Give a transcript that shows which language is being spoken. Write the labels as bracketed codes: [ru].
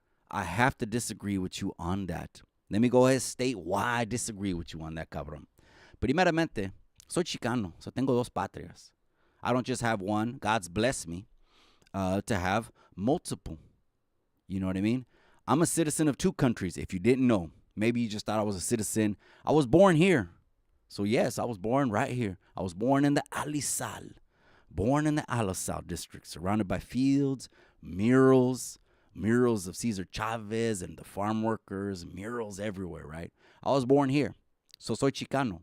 [en] I have to disagree with you on that. Let me go ahead and state why I disagree with you on that, cabrón. [es] Primeramente, soy chicano, so tengo dos patrias. [en] I don't just have one. God's blessed me to have multiple. You know what I mean? I'm a citizen of two countries, if you didn't know. Maybe you just thought I was a citizen. I was born here. So, yes, I was born right here. I was born in the Alisal. Born in the Alisal district, surrounded by fields, murals of Cesar Chavez and the farm workers, murals everywhere, right? I was born here. So, soy chicano.